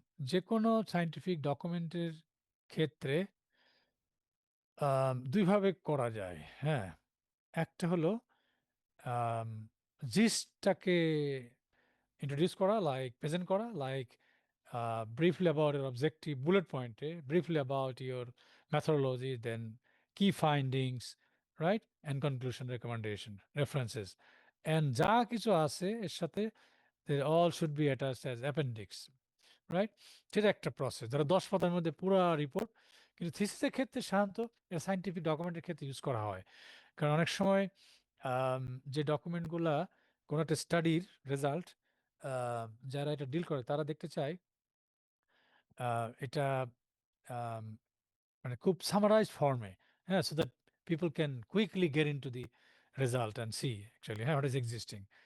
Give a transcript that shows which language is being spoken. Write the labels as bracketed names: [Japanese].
[Bangla] যে কোনো সায়েন্টিফিক ডকুমেন্টের ক্ষেত্রে দুইভাবে করা যায়। [English] হ্যাঁ, [Bangla] একটা হলো জিসটাকে [English] introduce করা, like present করা, like briefly about your objective bullet point, briefly about your methodology, then key findings, right, and conclusion, recommendation, references, and [Bangla] যা কিছু আছে এর সাথে [English] they all should be attached as appendix, right? [Bangla] সেটা একটা process, ধরো 10 পাতার মধ্যে পুরো রিপোর্ট। কিন্তু থিসিসের ক্ষেত্রে সাধারণত সাইন্টিফিক ডকুমেন্টের ক্ষেত্রে ইউজ করা হয়, কারণ অনেক সময় আম, যে ডকুমেন্টগুলা কোনো একটা স্টাডির রেজাল্ট, যারা এটা ডিল করে তারা দেখতে চায় এটা আম, মানে খুব সামারাইজ ফর্মে, হ্যাঁ, [English] So that people can quickly get in to the result and see actually হ্যাঁ what is existing.